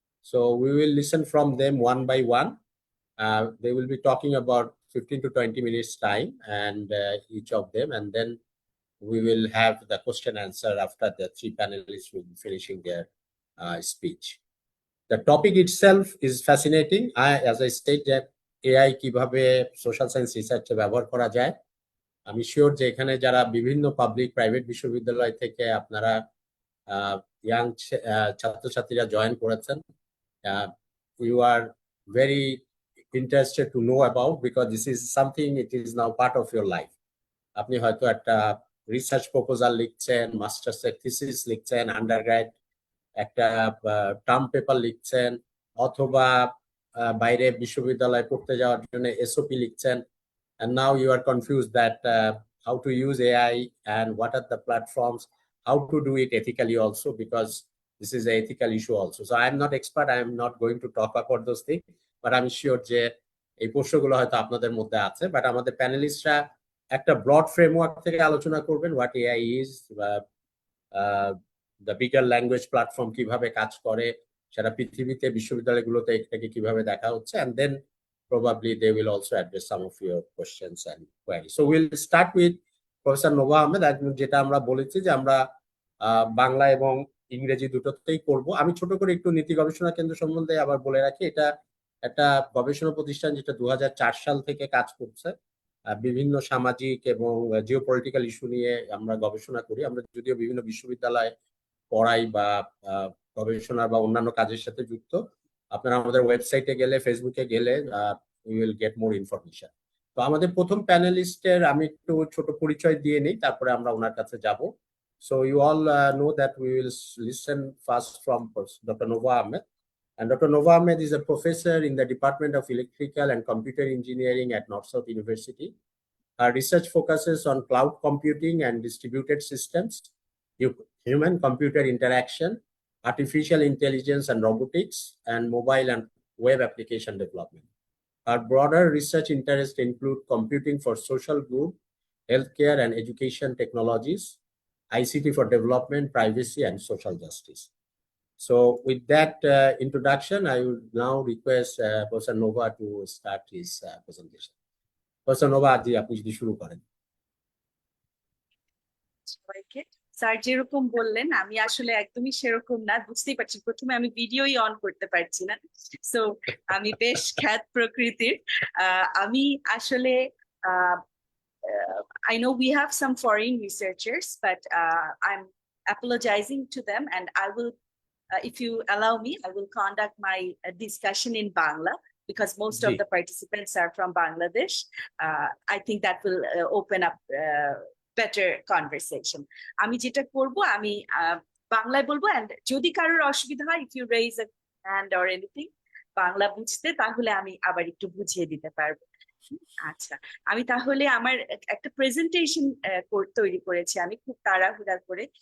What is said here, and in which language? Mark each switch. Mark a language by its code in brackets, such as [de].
[en] So we will listen from them one by one. They will be talking about 15 to 20 minutes time, and each of them, and then we will have the question answer after the 3 panelists will be finishing their speech. The topic itself is fascinating. As I said, that [bn] AI কিভাবে social science রিসার্চে ব্যবহার করা যায়। আমি sure যে এখানে যারা বিভিন্ন public private বিশ্ববিদ্যালয় থেকে আপনারা ইয়াং ছাত্রছাত্রীরা জয়েন করেছেন, [en] you are very interested to know about, because this is something, it is now part of your life. [bn] আপনি হয়তো একটা রিসার্চ প্রপোজাল লিখছেন, মাস্টার্সের থিসিস লিখছেন, আন্ডারগ্র্যাড একটা টার্ম পেপার লিখছেন, অথবা বাইরে বিশ্ববিদ্যালয়ে পড়তে যাওয়ার জন্য এসওপি লিখছেন, [en] and now you are confused that how to use AI and what are the platforms, how to do it ethically also, because this is an ethical issue also. So I am not expert, I am not going to talk about those things, but I'm sure [bn] যে এই প্রশ্নগুলো হয়তো আপনাদের মধ্যে আছে। But আমাদের প্যানেলিস্টরা একটা broad framework থেকে আলোচনা করবেন, [en] what AI is, the bigger language platform [bn] কিভাবে কাজ করে, সারা পৃথিবীতে বিশ্ববিদ্যালয়গুলোতে এটাকে কিভাবে দেখা হচ্ছে, [en] and then probably they will also address some of your questions and queries. So we'll start with Professor Nova Ahmed. [bn] যেটা আমরা বলেছি যে আমরা বাংলা এবং ইংরেজি দুটোতেই করব। আমি ছোট করে একটু নীতি গবেষণা কেন্দ্র সম্বন্ধে আবার বলে রাখি। এটা একটা গবেষণা প্রতিষ্ঠান যেটা 2004 সাল থেকে কাজ করছে। বিভিন্ন সামাজিক এবং জিওপলিটিক্যাল ইস্যু নিয়ে আমরা গবেষণা করি। আমরা যদিও বিভিন্ন বিশ্ববিদ্যালয়ে পড়াই বা গবেষণা বা অন্যান্য কাজের সাথে যুক্ত। আপনারা আমাদের ওয়েবসাইটে গেলে, ফেসবুকে গেলে [en] you will get more information. [bn] তো আমাদের প্রথম প্যানেলিস্টের আমি একটু ছোট পরিচয় দিয়ে নিই, তারপরে আমরা ওনার কাছে যাব। [en] So you all know that we will listen first from Dr. Nova Ahmed. And Dr. Nova Ahmed is a professor in the Department of Electrical and Computer Engineering at North South University. Our research focuses on cloud computing and distributed systems, human-computer interaction, artificial intelligence and robotics, and mobile and web application development. Our broader research interests include computing for social good, healthcare and education technologies, ICT for development, privacy, and social justice. So with that introduction, I would now request Professor Nova to start his presentation. [bn] Professor Nova, আজকে আপনি যদি শুরু করেন। সবাইকে sir যেরকম বললেন আমি আসলে একদমই সেরকম না, বুঝতেই পারছি প্রথমে আমি ভিডিওই অন করতে পারছি না, সো আমি বেশ খ্যাত প্রকৃতির। আমি আসলে [en] I know we have some foreign researchers, but I'm apologizing to them, and I will, if you allow me, I will conduct my discussion in Bangla because most of the participants are from Bangladesh. I think that will open up better conversation. [bn] আমি যেটা করব আমি বাংলায় বলবো, and যদি কারোর অসুবিধা হয়, [en] if you raise a hand or anything [bn] Bangla বুঝতে, তাহলে আমি আবার একটু বুঝিয়ে দিতে পারবো। আচ্ছা, আমি তাহলে আমার একটা প্রেজেন্টেশন তৈরি করেছি আমি খুব তাড়াহুড়া করে।